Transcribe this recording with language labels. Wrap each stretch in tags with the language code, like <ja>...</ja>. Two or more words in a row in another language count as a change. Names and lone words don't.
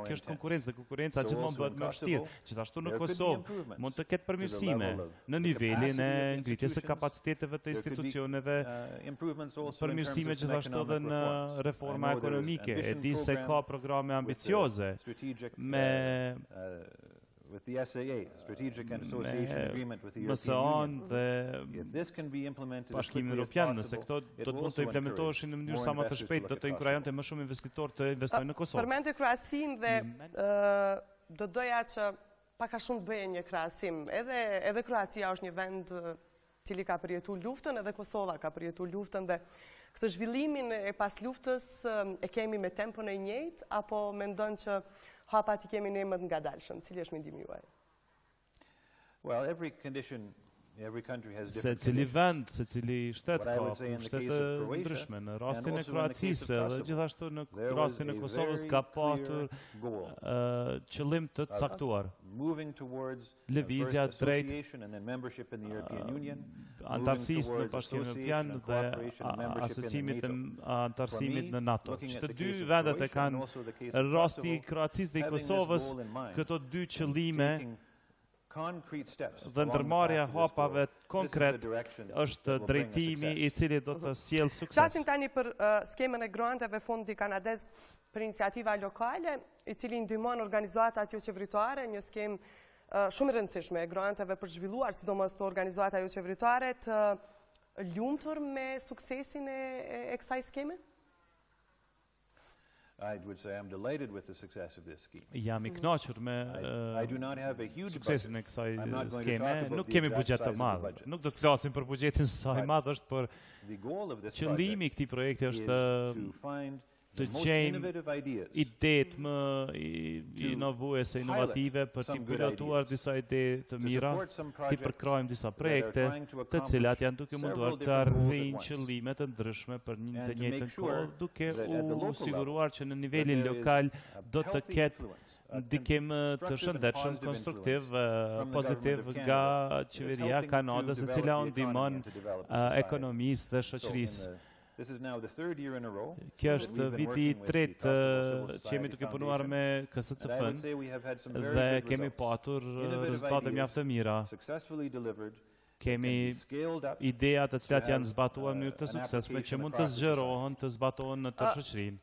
<sq>Kjo është konkurrencë dhe konkurenca gjithmonë bëhet më vështirë. Gjithashtu në Kosovë mund të ketë përmirësime në nivelin e ngritjes së kapaciteteve të institucioneve, përmirësime gjithashtu edhe në reforma ekonomike. E di se ka programe ambicioze me</sq> <en>with the SAA, Strategic and Association Agreement with the MSA European</en> <sq>dhe</sq> <en>Union. If this can be implemented as</en> <sq>Bashkimin</sq> <en>quickly as</en> <sq>Evropian, nëse</sq> <en>possible,</en> <sq>këto</sq> <en>it</en> <sq>do të</sq> <en>will</en> <sq>mund të</sq> <en>also</en> <sq>implementoheshin në mënyrë sa më të shpejtë, do të inkurajante më shumë investitorë të investojnë në Kosovë. Përmendje krahasim dhe do doja që pak a shumë të bëje një krahasim. Edhe Kroacia është një vend cili ka përjetuar luftën, edhe Kosova ka përjetuar luftën dhe këtë zhvillimin e pas luftës e kemi me tempon e njëjtë apo mendon që hapat i kemi ne më të ngadalshëm? Cili është mendimi juaj?</sq> <en>Well, every condition, every country has different</en> <sq>Secili vend, secili shtet</sq> <en>What I</en> <sq>ka</sq> <en>would say in the</en> <sq>pushtete</sq> <en>case of Croatia,</en> <sq>ndryshme. Në</sq> <en>and</en> <sq>rastin e</sq> <en>also in the case</en> <sq>Kroacisë</sq> <en>of</en> <sq>dhe</sq> <en>Kosovo,</en> <sq>gjithashtu në</sq> <en>there was</en> <sq>rastin e</sq> <en>a</en> <sq>Kosovës</sq> <en>very</en> <sq>ka</sq> <en>clear</en> <sq>patur</sq> <en>goal</en> <sq>qëllim të caktuar.</sq> <en>moving towards</en> <sq>Lëvizja</sq> <en>first</en> <sq>drejt</sq> <en>association and then membership in the European Union,</en> <sq>antarësisë në</sq> <en>towards</en> <sq>Bashkimin</sq> <en>association</en> <sq>Evropian</sq> <en>and</en> <sq>dhe</sq> <en>cooperation and membership in</en> <sq>asocimit</sq> <en>NATO.</en> <sq>të antarësimit në NATO.</sq> <en>Looking at</en> <sq>Që</sq> <en>the</en> <sq>dy</sq> <en>case of</en> <sq>vendet e</sq> <en>Croatia</en> <sq>kanë</sq> <en>and also the case of</en> <sq>rasti i</sq> <en>Kosovo,</en> <sq>Kroacisë dhe i</sq> <en>having this</en> <sq>Kosovës,</sq> <en>goal in mind,</en> <sq>këto dy qëllime</sq> <en>taking concrete steps</en> <sq>dhe</sq> <en>along the</en> <sq>ndërmarrja</sq> <en>path to this</en> <sq>hapave</sq> <en>goal.</en> <sq>konkret</sq> <en>This is the direction</en> <sq>është</sq> <en>that will bring us</en> <sq>drejtimi</sq> <en>success.</en> <sq>i cili do të sjellë sukses. Flasim tani për skemën e granteve Fondi Kanadez për Iniciativa Lokale, i cili ndihmon organizatat jo qeveritare, një skemë shumë e rëndësishme e granteve për zhvilluar, sidomos të organizata jo qeveritare, të lumtur me suksesin e kësaj skeme?</sq> <en>I would say I'm delighted with the success of this scheme.</en> <sq>Jam I kënaqur me</sq> <en>I do not have a huge</en> <sq>suksesin e</sq> <en>budget.</en> <sq>kësaj</sq> <en>I'm not going to</en> <sq>skeme.</sq> <en>talk about</en> <sq>Nuk</sq> <en>the</en> <sq>kemi</sq> <en>exact</en> <sq>buxhet të</sq> <en>size of the</en> <sq>madh.</sq> <en>budget.</en> <sq>Nuk do të flasim për buxhetin sa i madh është, por</sq> <en>The goal of this</en> <sq>qëllimi I</sq> <en>project</en> <sq>këtij projekti</sq> <en>is</en> <sq>është</sq> <en>to find</en> <sq>të</sq> <en>the most</en> <sq>gjejmë</sq> <en>innovative ideas,</en> <sq>idetë më inovuese, inovative për të pilotuar disa ide të mira, të përkrojmë disa projekte të cilat janë duke munduar të arrijnë qëllime të ndryshme për një të njëjtën kohë, duke u siguruar që në nivelin lokal do të ketë ndikim të shëndetshëm, konstruktiv, pozitiv nga qeveria Kanadës, e cila u ndihmon ekonomisë dhe shoqërisë.</sq> <en>This is now the third year in a row.</en> <sq>Kjo është viti I tretë që jemi duke punuar me KSCF-n dhe kemi patur rezultate mjaft të mira. Kemi ideja të cilat janë zbatuar në mënyrë të suksesshme që mund të zgjerohen, të zbatohen në të shoqërinë.</sq>